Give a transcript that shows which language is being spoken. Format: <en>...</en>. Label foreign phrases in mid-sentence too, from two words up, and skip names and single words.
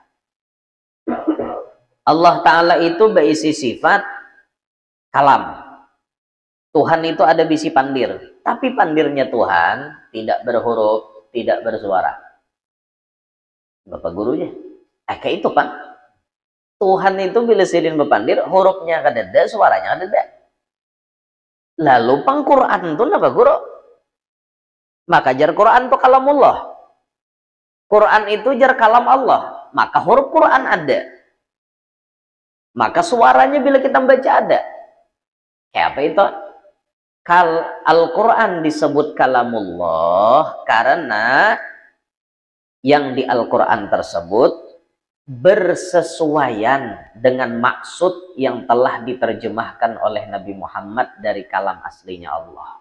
<id>Allah Ta'ala itu berisi sifat kalam.</id> <bjn>Tuhan itu ada bisi pandir, tapi pandirnya Tuhan tidak berhuruf, tidak bersuara.</bjn> <id>Bapak gurunya, kayak itu Pak.</id> <bjn>Tuhan itu bila sidin berpandir, hurufnya kadada, suaranya kadada. Lalu pang-Quran itu apa guru? Maka jar Quran itu kalamullah. Quran itu jar kalam Allah.</bjn> <id>Maka huruf Quran ada. Maka suaranya bila kita baca ada.</id> <bjn>Kayak apa itu?</bjn> <id>Al-Quran disebut kalamullah karena yang di Al-Quran tersebut bersesuaian dengan maksud yang telah diterjemahkan oleh Nabi Muhammad dari kalam aslinya Allah.</id>